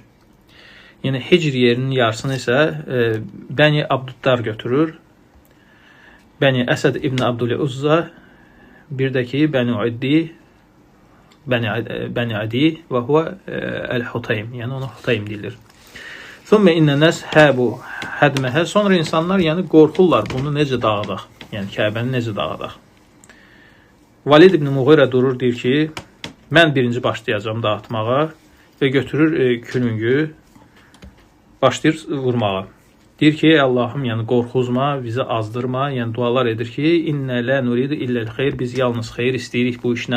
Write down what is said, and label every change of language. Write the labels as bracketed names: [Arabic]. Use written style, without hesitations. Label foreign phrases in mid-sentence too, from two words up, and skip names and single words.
[Azerbaijani] Yəni Hicr yerinin yarısını isə Bəni Abduddar götürür. Bəni Əsəd İbn Abdülüzza, bir də ki Bəni Uddi, Bəni Adi və [Arabic] هو الحطيم, [Azerbaijani] yəni ona Hutaym deyilir. [Arabic] ثم إن الناس هابوا هدمها, [Azerbaijani] sonra insanlar yəni qorxurlar bunu necə dağıdaq, yəni Kəbəni necə dağıdaq. Valid ibn Muğirə durur, deyir ki, mən birinci başlayacağam dağıtmağa və götürür külüngü, başlayır vurmağa. Deyir ki, ey Allahım, yəni qorxuzma, bizi azdırma, yəni dualar edir ki, [Arabic] إنا لا نريد إلا الخير, [Azerbaijani] biz yalnız xeyr istəyirik bu işlə.